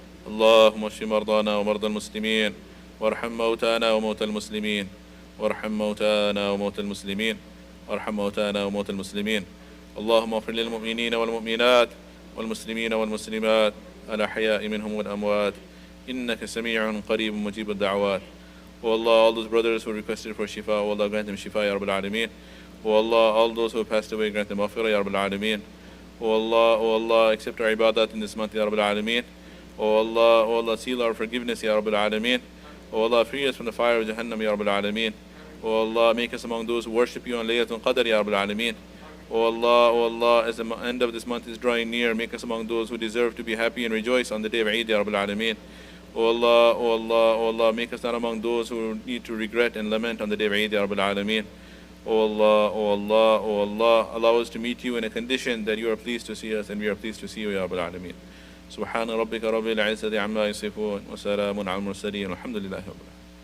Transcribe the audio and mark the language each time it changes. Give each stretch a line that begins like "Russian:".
Arabic: اللهم اشف مرضانا ومرضى المسلمين وارحم موتانا وموتى المسلمين. وارحم موتانا وموتى المسلمين. وارحم موتانا وموتى المسلمين. اللهم اغفر للمؤمنين والمؤمنات والمسلمين والمسلمات الأحياء منهم والأموات إنك سميع قريب مجيب الدعوات.
English: O Allah, all those brothers who requested for shifa, O Allah, grant them shifa, Ya Rabbil Alameen. O Allah, all those who passed away, grant them maghfirah, Ya Rabbil Alameen. O Allah, accept our ibadat in this month, Ya Rabbil Alameen. O Allah, seal our forgiveness, Ya Rabbil Alameen. O Allah, free us from the fire of Jahannam, Ya Rabbil Alameen. O Allah, make us among those who worship you on Laylatul Qadr, Ya Rabbil Alameen. O Allah, as the end of this month is drawing near, make us among those who deserve to be happy and rejoice on the day of Eid, Ya Rabbil Alameen. O Allah, make us not among those who need to regret and lament on the day of Eid, Ya Rabbil Alameen. O Allah, O Allah, O Allah, allow us to meet you in a condition that you are pleased to see us and we are pleased to see you, Ya Rabbal Alameen.
Arabic: سبحان ربك رب العزة عما يصفون وسلام على المرسلين والحمد لله رب العالمين.